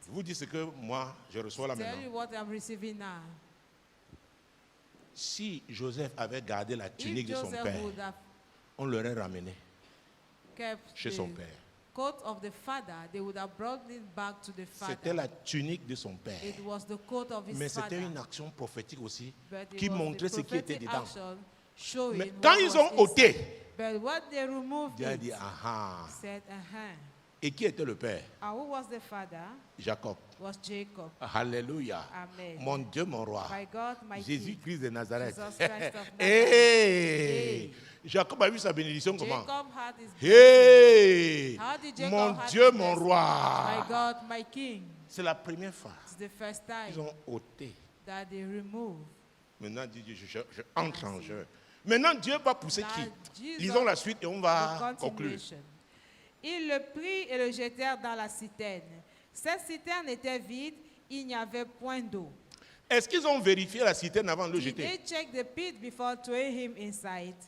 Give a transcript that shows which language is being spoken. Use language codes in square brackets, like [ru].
[fr] Je vous dis ce que moi, je reçois là [en] Tell you [fr] maintenant. [en] what I'm receiving now. [fr] Si Joseph avait gardé la tunique [en] If [fr] de son [en] Joseph [fr] père, [en] would have [fr] on l'aurait ramené [en] kept [fr] chez [en] the [fr] son père. [en] coat of the father, they would have brought it back to the [fr] C'était [en] father. [fr] la tunique de son père. [en] It was the coat of his [fr] Mais [en] father. [fr] c'était une action prophétique aussi [en] But it [fr] qui [en] was [fr] montrait [en] the [fr] ce qui était [en] prophetic [fr] dedans. [en] action showing [fr] Mais [en] what [fr] quand ils [en] was [fr] ont ôté, [en] inside. But what they removed [fr] Dieu a [en] it, [fr] dit, ah. [en] said, [fr] Et qui était le père? [en] And who was the father? [fr] Jacob. [en] Was Jacob. [fr] Alléluia. [en] Amen. [fr] Mon Dieu, mon roi. [en] My God, my King. [fr] Jésus-Christ de Nazareth. [en] Jesus Christ of Nazareth. [fr] Hey! Jacob a vu sa bénédiction comment? [en] Jacob had his Hey! How did Jacob [fr] Mon [en] have [fr] Dieu, [en] his [fr] mon [en] blessing? [fr] roi. [en] My God, my King. [fr] C'est la première fois. [en] It's the first time [fr] Ils ont ôté. [en] that they removed. [fr] Maintenant, dit Dieu, je entre en jeu. Maintenant, Dieu va pousser [en] That [fr] qui? [en] Jesus- [fr] Lisons la suite et on [en] The [fr] va conclure. [en] continuation. [fr] Ils le prirent et le jetèrent dans la citerne. Cette citerne était vide, il n'y avait point d'eau. Est-ce qu'ils ont vérifié la citerne avant de le [en] Did they [fr] jeter? [en] check the pit before throwing him inside?